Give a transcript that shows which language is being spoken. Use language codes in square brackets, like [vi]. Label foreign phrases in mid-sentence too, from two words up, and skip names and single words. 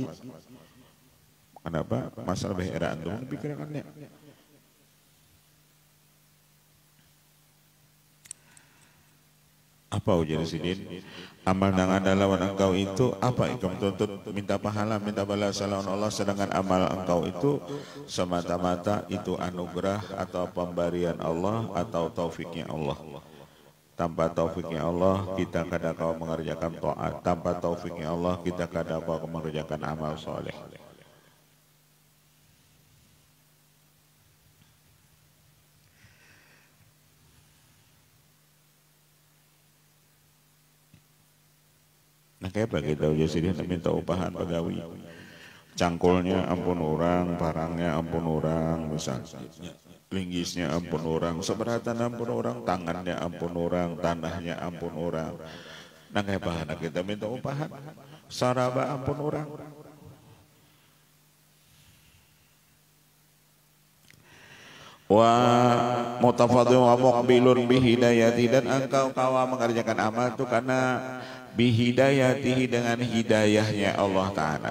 [id] Kenapa? [bjn] Masalah beheraan tuh pikirannya. Apa ujian sidin? Amal nang ada lawan engkau itu apa? Engkau tuntut minta pahala, minta balasan lawan Allah, [id] sedangkan amal engkau itu semata-mata itu anugerah atau pemberian Allah atau taufiknya Allah. [bjn] Tanpa taufiknya Allah kita kada kau mengerjakan taat. Tanpa taufiknya Allah kita kada kau mengerjakan amal soleh. Nah kayak bagi tahu jadi minta upahan pegawai. Cangkulnya ampun orang, barangnya ampun orang, misalnya. Linggisnya ampun orang, seberatan ampun orang, tangannya ampun orang, tanahnya ampun orang. Nah kayak bahan kita minta upahan, saraba ampun orang. [ar] ومتفضل ومقبلون بهدايتي, [bjn] dan engkau kawa mengerjakan amal itu karena bihidayatihi, dengan hidayahnya Allah Ta'ala.